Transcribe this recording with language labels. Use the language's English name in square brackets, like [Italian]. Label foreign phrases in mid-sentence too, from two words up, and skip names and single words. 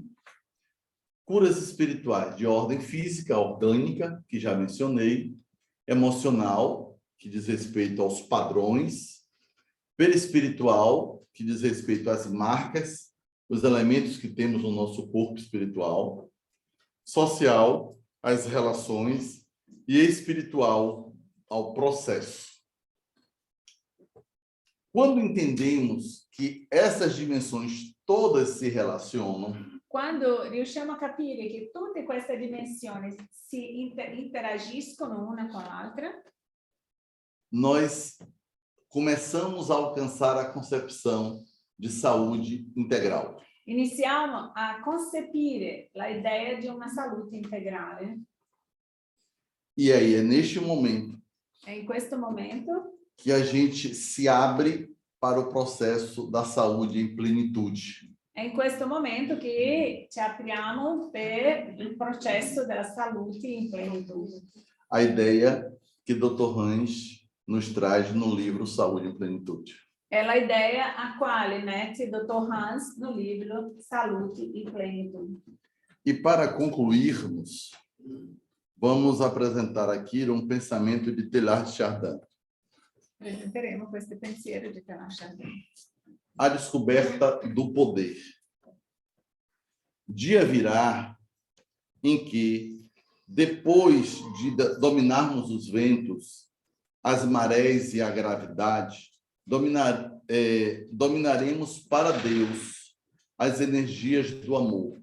[Portuguese] Curas espirituais de ordem física, orgânica, que já mencionei, emocional, que diz respeito aos padrões, perispiritual, que diz respeito às marcas, os elementos que temos no nosso corpo espiritual, social, às relações, e espiritual, ao processo. Quando entendemos que essas dimensões todas se relacionam, [Italian] Quando riusciamo a capire che tutte queste dimensioni si interagiscono una con l'altra, [Portuguese] nós começamos a alcançar a concepção de saúde integral. [Italian] iniziamo a concepire la idea di una salute integrale. [Portuguese] E aí é neste momento [Italian] È in questo momento [Portuguese] que a gente se abre para o processo da saúde em plenitude. [Italian] È in questo momento che ci apriamo per il processo della salute in plenitude. [Portuguese] A ideia que Dr. Hans nos traz no livro Saúde em Plenitude. [Italian] È la idea a quale mette il dottor Hans no libro Salute in Plenitude. [Portuguese] E para concluirmos, vamos apresentar aqui um pensamento de Teilhard de Chardin. [Italian] Presenteremo questo pensiero di Teilhard de Chardin. [Portuguese] A descoberta do poder. Dia virá em que, depois de dominarmos os ventos, as marés e a gravidade, dominaremos para Deus as energias do amor.